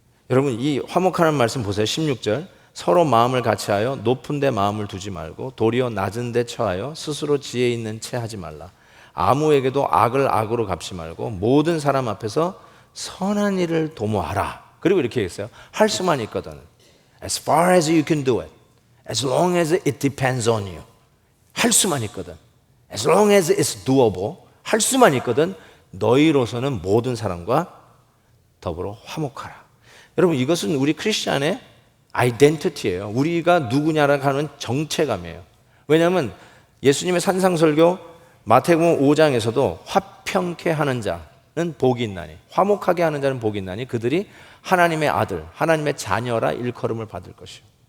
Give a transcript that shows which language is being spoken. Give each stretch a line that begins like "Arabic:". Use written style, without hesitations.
Korean: 여러분 이 화목하는 말씀 보세요. 16절. 서로 마음을 같이하여 높은 데 마음을 두지 말고 도리어 낮은 데 처하여 스스로 지혜 있는 채 하지 말라. 아무에게도 악을 악으로 갚지 말고 모든 사람 앞에서 선한 일을 도모하라. 그리고 이렇게 했어요. 할 수만 있거든.
English: As far as you can do it. As long as it depends on you.
Korean: 할 수만 있거든.
English: As long as it's doable.
Korean: 할 수만 있거든. 너희로서는 모든 사람과 더불어 화목하라. 여러분 이것은 우리 크리스찬의 아이덴티티예요. 우리가 누구냐라고 하는 정체감이에요. 왜냐하면 예수님의 산상설교 마태복음 5장에서도 화평케 하는 자는 복이 있나니, 화목하게 하는 자는 복이 있나니 그들이 하나님의 아들, 하나님의 자녀라 일컬음을 받을 것이요.